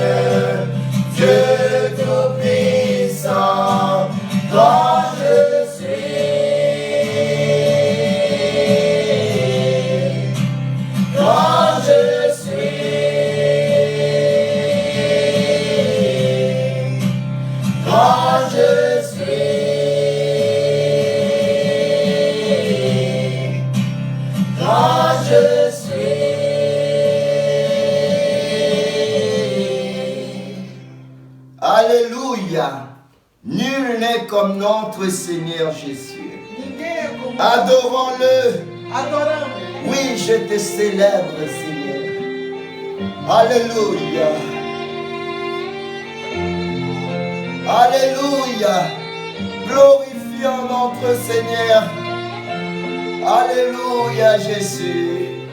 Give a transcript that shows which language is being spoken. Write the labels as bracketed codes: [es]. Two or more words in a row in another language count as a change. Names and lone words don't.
[fr] Dieu tout-puissant, quand je suis, quand je suis, quand je suis, quand je suis. Alléluia. Nul n'est comme notre Seigneur Jésus. [pt] Ninguém é como [fr] Adorons-le. adoramos. Oui, je te célèbre, Seigneur. Alléluia. Alléluia. Glorifions notre Seigneur. Alléluia, Jésus.